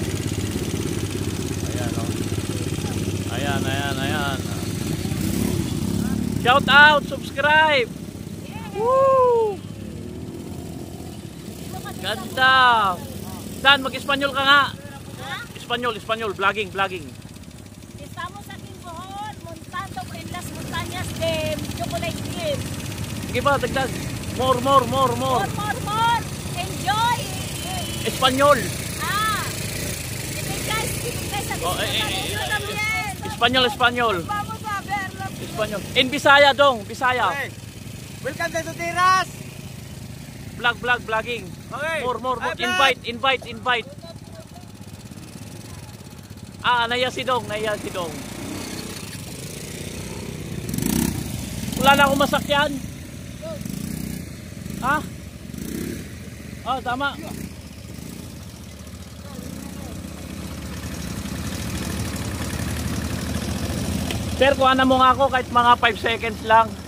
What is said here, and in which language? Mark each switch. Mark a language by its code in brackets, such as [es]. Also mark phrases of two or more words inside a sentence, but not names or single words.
[tl] Ayan oh. Ayan. [en] Shout out, subscribe. Woo! [tl] Ganda. Dan, mag-Espanyol ka nga. Espanyol, vlogging. [es] Estamos aquí en Bohol, montando en las montañas de Chocolate Cliff. [tl] Sige pa, dagdag. [en] More. More. Enjoy. [tl] Espanyol. Espanyol. [es] Vamos a verlo. [tl] Espanyol. In Bisaya dong, Bisaya. [en] Okay. Welcome to Sutiras. Vlogging. Okay. More. Invite. [tl] Naya si Dong. Wala na akong masakyan. Ha? Tama. Sir, kuhanan mo nga ako kahit mga 5 seconds lang.